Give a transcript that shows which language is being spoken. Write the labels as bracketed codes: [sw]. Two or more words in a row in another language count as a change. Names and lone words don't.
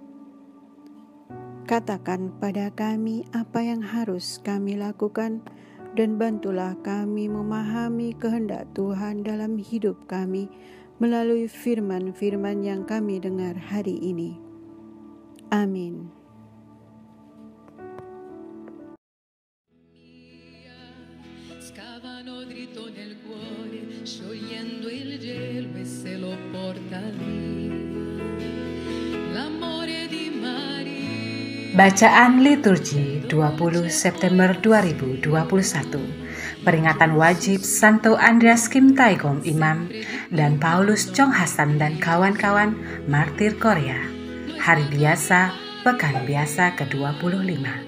[id] Katakan pada kami apa yang harus kami lakukan dan bantulah kami memahami kehendak Tuhan dalam hidup kami melalui firman-firman yang kami dengar hari ini. Amin. [it] Scavano dritto nel cuore, sciogliendo il gelo e se lo porta via. L'amore di Maria. [id] Bacaan liturgi 20 September 2021. Peringatan wajib Santo Andreas Kim Taegong Imam dan Paulus Chong Hasan dan kawan-kawan martir Korea. Hari biasa, pekan biasa ke-25.